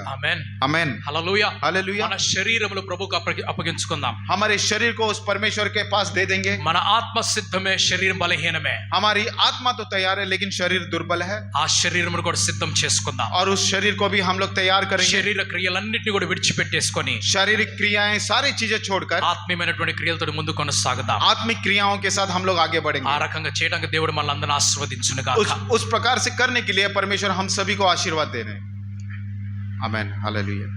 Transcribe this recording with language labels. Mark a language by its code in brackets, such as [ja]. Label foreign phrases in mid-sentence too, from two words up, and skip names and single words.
[te] ఆమేన్. [hi] आमेन, [te] హల్లెలూయా. [hi] हालेलुया। [te] మన శరీరములు ప్రభువుకు అప్పగించుకుందాం. [hi] हमारे शरीर को उस परमेश्वर के पास दे देंगे। [te] మన ఆత్మ సిద్ధమే, శరీరం బలహీనమే. [hi] हमारी आत्मा तो तैयार है लेकिन शरीर दुर्बल है, [te] ఆ శరీరమును కూడా సిద్ధం చేసుకుందాం. [hi] और उस शरीर को भी हम लोग तैयार करेंगे। [te] శరీర క్రియలన్నిటిని కూడా విడిచిపెట్టేసుకొని [hi] शारीरिक क्रियाएं सारी चीजें छोड़कर [te] ఆత్మీయమైనటువంటి క్రియలతో ముందు కొనసాగుదాం. [hi] आत्मिक क्रियाओं के साथ हम लोग आगे [te] ఆ [hi] बढ़ेंगे। [te] రకంగా చేయడానికి దేవుడు మనల్ని అందరిని ఆశీర్వదించును గాక. [hi] उस प्रकार से करने के लिए परमेश्वर हम सभी को आशीर्वाद दे रहे हैं। आमेन, हालेलुया।